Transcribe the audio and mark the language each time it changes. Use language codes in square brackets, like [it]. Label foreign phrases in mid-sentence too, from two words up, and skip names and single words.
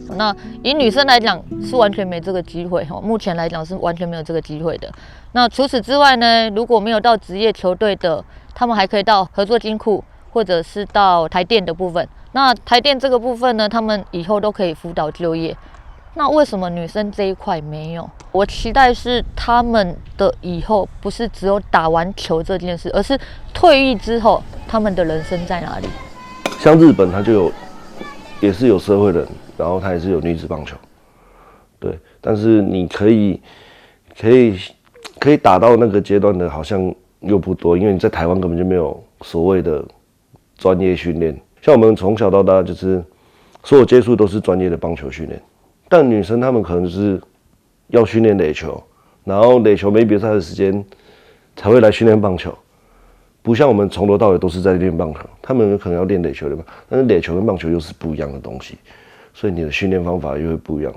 [zh] 那以女生來講是完全沒這個機會，目前來講是完全沒有這個機會的。那除此之外呢，如果沒有到職業球隊的，他們還可以到合作金庫，或者是到台電的部分。那台電這個部分呢，他們以後都可以輔導就業。那為什麼女生這一塊沒有？我期待是他們的以後不是只有打完球這件事，而是退役之後他們的人生在哪裡？像日本，它就也是有社會人，然後它也是有女子棒球，对。但是你可以打到那個階段的，好像又不多，因為你在台灣根本就沒有所謂的專業訓練。像我們從小到大就是所有接觸都是專業的棒球訓練。但女生她們可能就是要訓練壘球，然後壘球沒比賽的時間才會來訓練棒球，不像我們從頭到尾都是在練棒球，她們可能要練壘球的嘛，但是壘球跟棒球又是不一樣的東西，所以你的訓練方法又會不一樣。